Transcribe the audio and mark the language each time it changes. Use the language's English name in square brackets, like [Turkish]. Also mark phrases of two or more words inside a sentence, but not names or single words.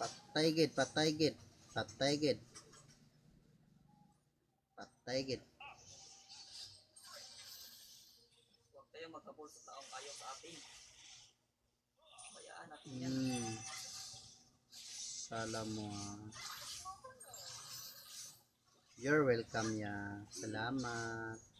[Hiligaynon] Patay gid, patay gid. Patay gid. Patay gid. [Filipino] Huwag tayong maghabol sa taong ayaw sa atin. Bayaan natin yan. [Hiligaynon] Sala mo. [English] You're welcome [Hiligaynon] ya. Salamat.